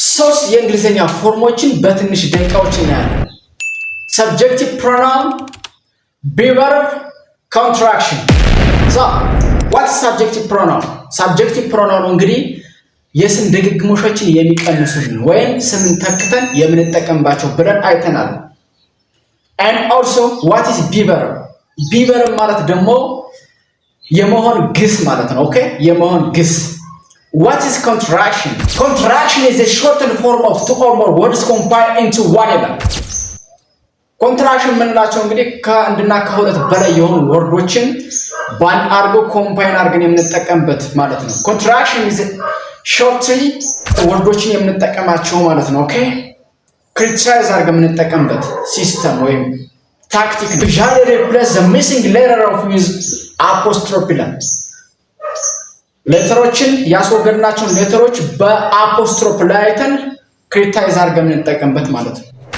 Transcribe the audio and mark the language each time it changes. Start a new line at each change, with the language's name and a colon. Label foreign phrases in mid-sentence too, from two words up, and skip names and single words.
Amharic: ሶስት የእንግሊዘኛ ፎርሞችን በትንሽ ደቂቃዎች እናያለን።
English: subjective pronoun, be verb, contraction። what subjective pronoun? subjective pronoun
Amharic: እንግዲህ የስም ድግግሞሾችን የሚቀንሱልን ወይም ስምን ተክተን የምንጠቀምባቸው ብለን አይተናል።
English: and also what is be verb? be verb
Amharic: ማለት ደግሞ የመሆን ግስ ማለት ነው። ኦኬ የመሆን ግስ።
English: what is contraction? Contraction is a shortened form of two or more words combined into one element.
Amharic: ኮንትራክሽን የምንላቸው እንግዲህ ከአንድና ከሁለት በላይ የሆኑ ወርዶችን ባንድ አድርጎ ኮምባይን አድርገን የምንጠቀምበት ማለት ነው።
English: contraction is shortly
Amharic: ወርዶችን የምንጠቀማቸው ማለት ነው። ኦኬ ክሪቲሳይዝ አድርገን የምንጠቀምበት ሲስተም ወይም ታክቲክ ነው።
English: usually replace the missing letter of with apostrophe.
Amharic: ሌተሮችን ያስወገድናቸውን ሌተሮች በአፖስትሮፍ ላይ አይተን ክሪቲሳይዝ አድርገን የምንጠቀምበት ማለት ነው።